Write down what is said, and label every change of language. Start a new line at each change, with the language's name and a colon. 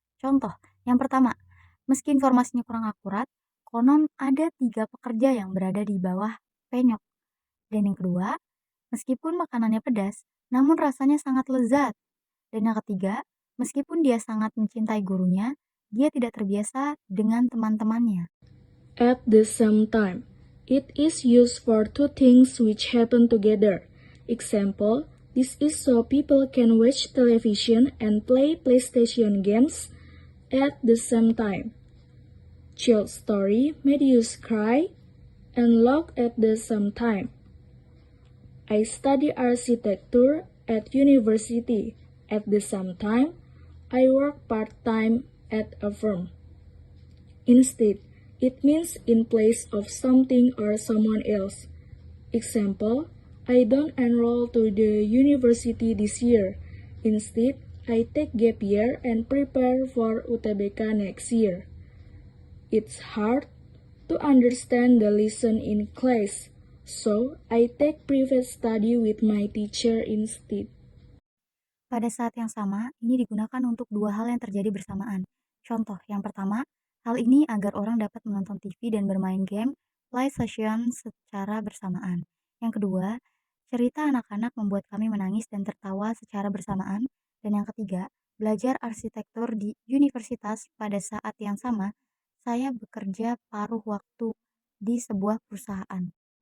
Indonesian: Contoh, yang pertama, meski informasinya kurang akurat, konon ada 3 pekerja yang berada di bawah penyok. Dan yang kedua, meskipun makanannya pedas, namun rasanya sangat lezat. Dan yang ketiga, meskipun dia sangat mencintai gurunya, dia tidak terbiasa dengan teman-temannya.
English: At the same time, it is used for two things which happen together. Example, This is so people can watch television and play PlayStation games at the same time. Child story made you cry and laugh at the same time. I study architecture at university. At the same time, I work part-time at a firm. Instead, it means in place of something or someone else. Example, I don't enroll to the university this year. Instead, I take gap year and prepare for UTBK next year. It's hard to understand the lesson in class, so I take private study with my teacher instead.
Indonesian: Pada saat yang sama, ini digunakan untuk dua hal yang terjadi bersamaan. Contoh, yang pertama, hal ini agar orang dapat menonton TV dan bermain game PlayStation secara bersamaan. Yang kedua, cerita anak-anak membuat kami menangis dan tertawa secara bersamaan. Dan yang ketiga, belajar arsitektur di universitas pada saat yang sama, saya bekerja paruh waktu di sebuah perusahaan.